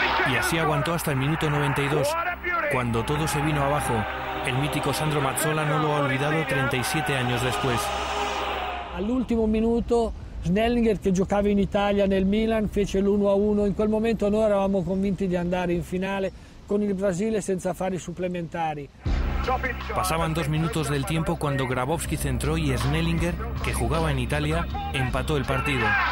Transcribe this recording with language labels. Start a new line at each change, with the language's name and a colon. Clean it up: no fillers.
Spanish: Y así aguantó hasta el minuto 92, cuando todo se vino abajo. El mítico Sandro Mazzola no lo ha olvidado 37 años después.
Italian: All'ultimo minuto Snellinger, che giocava in Italia nel Milan, fece l'1-1. In quel momento noi eravamo convinti di andare in finale con il Brasile senza fare i supplementari.
Spanish: Pasaban 2 minutos del tiempo cuando Grabowski centró y Snellinger, que jugaba en Italia, empató el partido.